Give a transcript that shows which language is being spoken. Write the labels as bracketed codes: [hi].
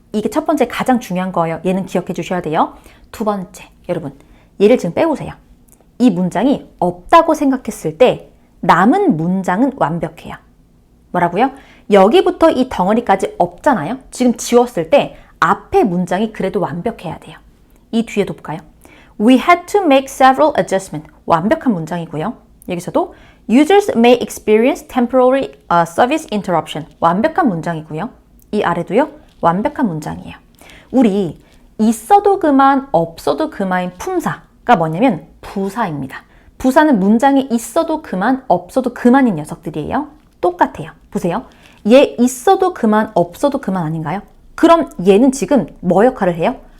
[ko] 이게 첫 번째 가장 중요한 거예요. 얘는 기억해 주셔야 돼요. 두 번째, 여러분. 얘를 지금 빼보세요. 이 문장이 없다고 생각했을 때 남은 문장은 완벽해요. 뭐라고요? 여기부터 이 덩어리까지 없잖아요. 지금 지웠을 때 앞에 문장이 그래도 완벽해야 돼요. 이 뒤에도 볼까요? [en] We had to make several adjustments. [ko] 완벽한 문장이고요. 여기서도 [en] Users may experience temporary service interruption. [ko] 완벽한 문장이고요. 이 아래도요. 완벽한 문장이에요. 우리 있어도 그만, 없어도 그만인 품사가 뭐냐면 부사입니다. 부사는 문장이 있어도 그만, 없어도 그만인 녀석들이에요. 똑같아요. 보세요. 얘 있어도 그만, 없어도 그만 아닌가요? 그럼 얘는 지금 뭐 역할을 해요?